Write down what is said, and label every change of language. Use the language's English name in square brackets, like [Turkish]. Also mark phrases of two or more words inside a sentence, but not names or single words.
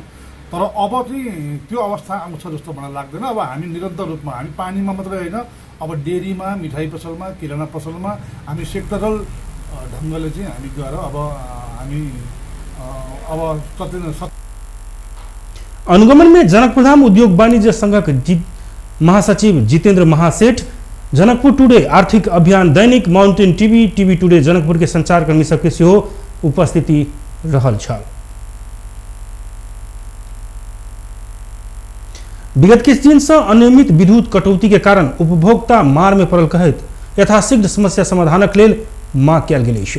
[Nepali] तर अब चाहिँ त्यो अवस्था आउँछ जस्तो मलाई लाग्दैन। अब हामी निरन्तर रूपमा हामी पानीमा मात्रै होइन, अब डेरीमा, मिठाई पसलमा, किराना पसलमा हामी सेक्टरल ढङ्गले चाहिँ हामी गएर अब हामी अब [Maithili] अनुगमन में जनकपुरधाम उद्योग वाणिज्य संघक महासचिव जितेंद्र महासेठ, जनकपुर टुडे आर्थिक अभियान दैनिक, माउंटेन टीवी, टीवी टुडे जनकपुर के संचारकर्मी सबके सेहो उपस्थिति रहल छल। विगत किछु दिन से अनियमित विद्युत कटौती के कारण उपभोक्ता मार में पड़ल कहैत यथाशीघ्र समस्या समाधानक लेल मांग कयल गेल अछि।